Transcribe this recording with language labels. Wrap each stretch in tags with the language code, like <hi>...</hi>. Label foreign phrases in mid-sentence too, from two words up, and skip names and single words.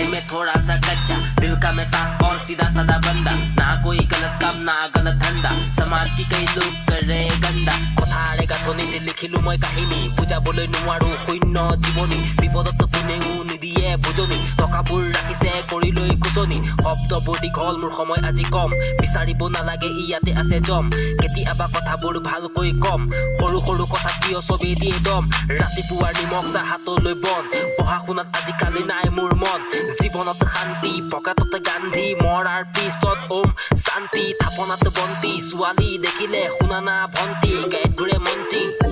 <hi>थोड़ा सा कच्चा दिल का मैं साफ और सीधा साधा बंदा ना कोई गलत काम ना गलत धंदा समाज की कई लोग करे गंदा</hi> <as>কথাৰে গাঁথনিতে লিখিলো মই কাহিনী বুজাবলৈ নোৱাৰো শূন্য জীৱনী বিপদত কোনেও নিদিয়ে বুজনি টকাবোৰ ৰাখিছে কৰি লৈ খুচনি শব্দবোৰ দীঘল মোৰ সময় আজি কম বিচাৰিব নালাগে ইয়াতে আছে জম কেতিয়াবা কথাবোৰ ভালকৈ কম সৰু সৰু কথা কিয় চবেই দিয়ে দম ৰাতিপুৱাৰ নিমখ চাহ হাতলৈ বন পঢ়া শুনাত আজিকালি নাই মোৰ মন জীৱনত শান্তি পকেটত গান্ধী মৰাৰ পিছত ওম শান্তি থাপনাত বন্তি ছোৱালী দেখিলে শুনা না ভন্তি গাইত ঘূৰে মন্তি</as>